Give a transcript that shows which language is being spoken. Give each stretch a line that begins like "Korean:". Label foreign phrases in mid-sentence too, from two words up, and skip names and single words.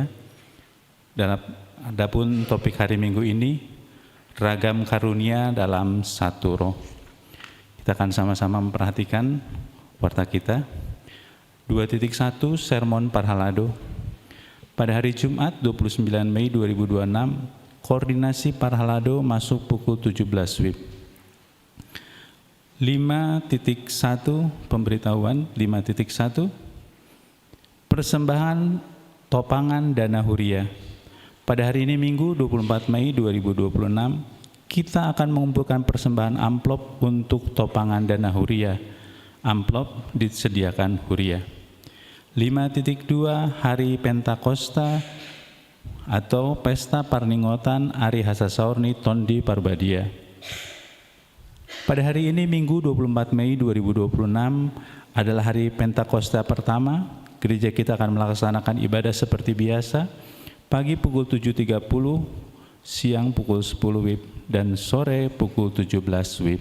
Indonesian: Dan adapun topik hari Minggu ini, ragam karunia dalam satu roh. Kita akan sama-sama memperhatikan warta kita. 2.1 Sermon Parhalado. Pada hari Jumat 29 Mei 2026, koordinasi Parhalado masuk pukul 17 WIB. 5.1 pemberitahuan 5.1 persembahan topangan dana huria. Pada hari ini Minggu 24 Mei 2026 kita akan mengumpulkan persembahan amplop untuk topangan dana huria. Amplop disediakan huria. 5.2 Hari Pentakosta atau Pesta Parlingotan Ari Hasasaorni Tondi Parbadia. Pada hari ini Minggu 24 Mei 2026 adalah hari Pentakosta pertama. Gereja kita akan melaksanakan ibadah seperti biasa, pagi pukul 7.30, siang pukul 10 WIB, dan sore pukul 17 WIB.